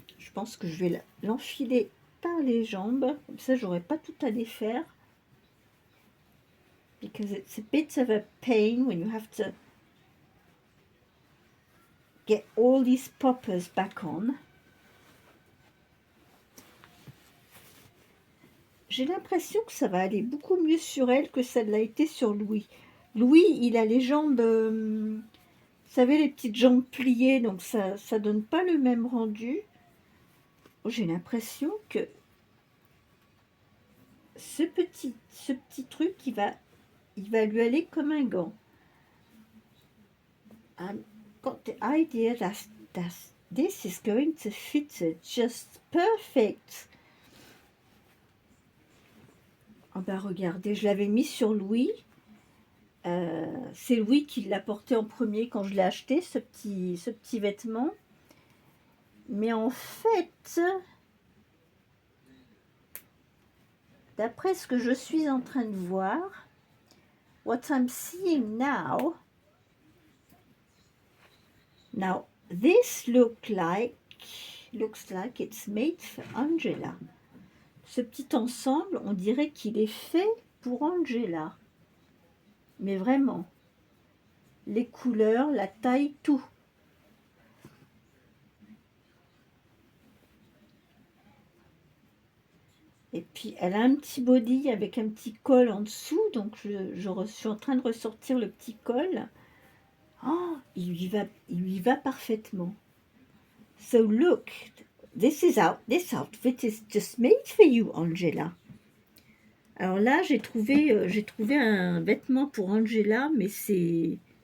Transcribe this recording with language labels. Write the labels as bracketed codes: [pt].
[fr] pense que je vais l'enfiler par les jambes, comme ça j'aurai pas tout à défaire. [en] Because it's a bit of a pain when you have to get all these poppers back on. [fr] J'ai l'impression que ça va aller beaucoup mieux sur elle que ça l'a été sur Louis. Louis, il a les jambes, vous savez, les petites jambes pliées, donc ça donne pas le même rendu. J'ai l'impression que ce petit truc, il va lui aller comme un gant. [en] I've got the idea that this is going to fit her just perfect. [fr] Ah ben regardez, je l'avais mis sur Louis. C'est Louis qui l'a porté en premier quand je l'ai acheté, ce petit vêtement. Mais en fait, d'après ce que je suis en train de voir, [en] what I'm seeing now, this looks like it's made for Angela. [fr] Ce petit ensemble, on dirait qu'il est fait pour Angela. Mais vraiment, les couleurs, la taille, tout. Et puis, elle a un petit body avec un petit col en dessous. Donc, je suis en train de ressortir le petit col. Oh, il lui va parfaitement. [en] So, look, this outfit is just made for you, Angela. [fr] Alors là, j'ai trouvé un vêtement pour Angela, mais c'est...